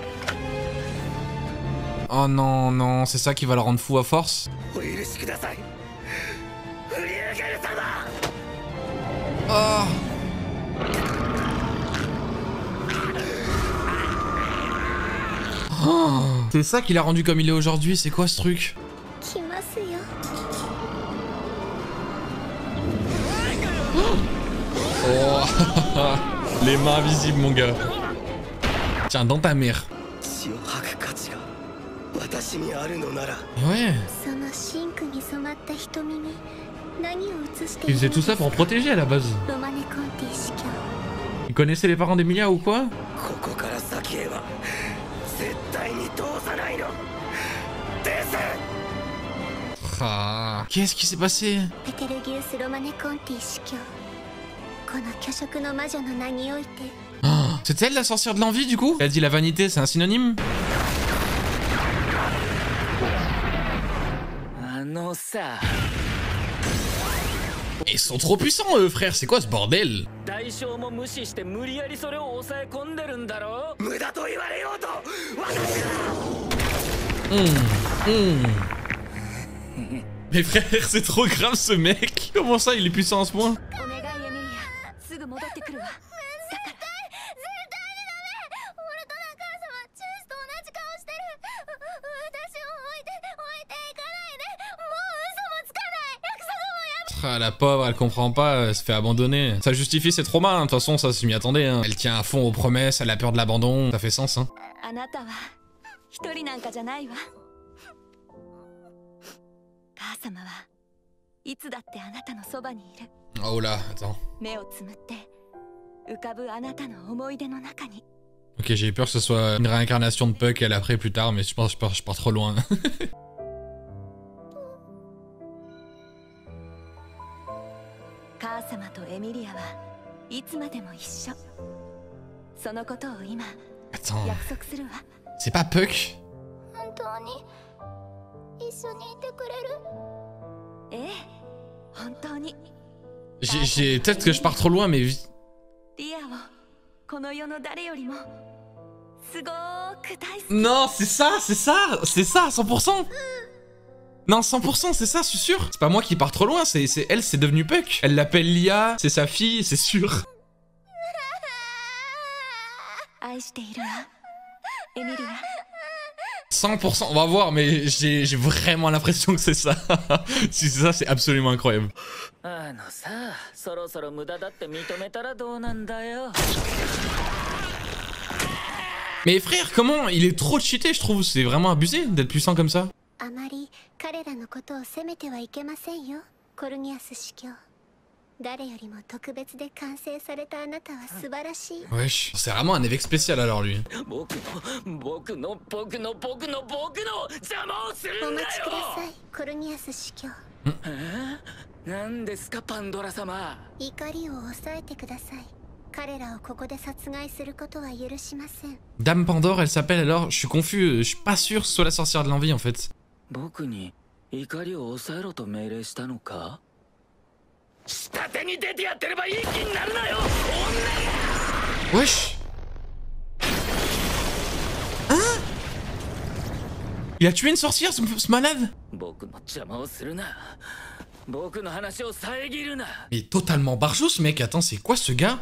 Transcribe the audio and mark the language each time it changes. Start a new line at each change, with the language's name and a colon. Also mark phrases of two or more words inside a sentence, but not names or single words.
French: Oh non, non, c'est ça qui va le rendre fou à force. Oh. Oh. C'est ça qui l'a rendu comme il est aujourd'hui, c'est quoi ce truc?
Japanese: 来ますよ。
French: Oh. Les mains invisibles, mon gars. Tiens, dans ta mère. Ouais.
Japanese: その真紅に染まった瞳に何を映してい
French: Il
Japanese: る
French: faisait tout ça pour protéger à la base.
Japanese: ロマネ・コンティ司教。
French: Il connaissait les parents d'Emilia ou quoi? Ah. Qu'est-ce qui s'est passé?
Japanese: ベテルギウス・ロマネ・コンティ司教。この巨色の魔女の名において。
French: Oh. C'est elle la sorcière de l'envie du coup? Elle a dit la vanité, c'est un synonyme? Ils sont trop puissants eux frère, c'est quoi ce bordel? Mais frère, c'est trop grave ce mec. Comment ça il est puissant à ce point?
Japanese: すぐ戻ってくるわ。だから。絶対にダメ。俺と中川様チュースと同じ顔してる。私を置いていかないで。もう嘘もつかない。約束もやめて。
French: Ah, la pauvre, elle comprend pas, elle se fait abandonner. Ça justifie ses traumas, hein. De toute façon, ça, je m'y attendais. Hein. Elle tient à fond aux promesses, elle a peur de l'abandon. Ça fait sens, hein.
Japanese: あなたは一人なんかじゃないわ。母様はいつだってあなたのそばにいる。
French: Oh là, attends.
Japanese: 目をつむって浮かぶあなたの思い出の中に。
French: Ok, j'ai eu peur que ce soit une réincarnation de Puck elle après plus tard, mais je pense que je pars trop loin.
Japanese: 母様とエミリアはいつまでも一緒。そのことを今
French: Attends,
Japanese: 約束するわ。
French: c'est pas Puck?
Japanese: 本当に一緒にいてくれる？ええ、本当に。
French: Peut-être que je pars trop loin, mais...
Japanese: リアをこの世の誰よりもすごーく大好き。
French: Non, c'est ça, 100%. Non, 100%, c'est ça, je suis sûr. C'est pas moi qui pars trop loin, c'est elle, c'est devenu Puck. Elle l'appelle Lia, c'est sa fille, c'est sûr.
Japanese: 愛しているわ、エミリア。
French: 100%, on va voir, mais j'ai vraiment l'impression que c'est ça. Si c'est ça, c'est absolument incroyable.
Japanese: あのさ、そろそろ無駄だって認めたらどうなんだよ。
French: Mais frère, comment? Il est trop cheaté, je trouve. C'est vraiment abusé d'être puissant comme ça.
Japanese: あまり彼らのことを責めてはいけませんよ、コルニアス司教。誰よりも特別で完成されたあなたは素晴らしい。
French: Wesh, c'est vraiment un évêque spécial alors lui.
Japanese: 僕の邪魔をするんだお待ちくだよ。さい、コルニアス司教。何ですかパンドラ様。怒りを抑えてください。彼らをここで殺害することは許しません。
French: Dame Pandore, elle s'appelle alors. Je suis confus, je suis pas sûr que ce soit la sorcière de l'envie en fait.
Japanese: 僕に怒りを抑えろと命令したのか？下手に出てやってればいい気になるなよ。
French: Wesh. Hein? Il a tué une sorcière, ce malade?
Japanese: 僕の邪魔をするな。僕の話を遮るな。
French: Il est totalement barjot ce mec, attends, c'est quoi ce gars?